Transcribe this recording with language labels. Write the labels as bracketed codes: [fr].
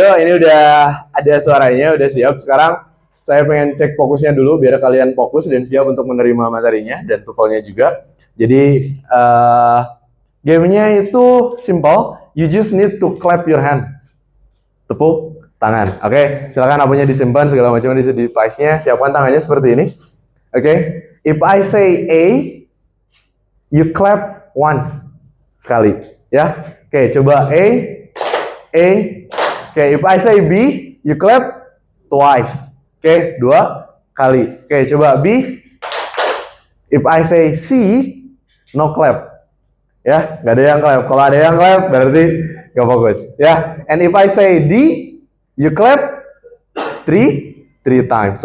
[id] Ini udah ada suaranya, udah siap. Sekarang saya pengen cek fokusnya dulu biar kalian fokus dan siap untuk menerima materinya dan tuvelnya juga. Jadi gamenya itu simple. [en] You just need to clap your hands. [id] Tepuk tangan. Oke, silakan apanya disimpan segala macam di device-nya. Siapkan tangannya seperti ini. [en] Oke. If I say A, you clap once. [id] Sekali, ya. Oke, coba A. [en] Oke, if I say B, you clap twice. [id] Oke, 2 kali. Oke, coba B. [en] If I say C, no clap. [id] Ya, nggak ada yang clap. Kalau ada yang clap, berarti nggak fokus. [en] Ya, and if I say D, you clap 3 times.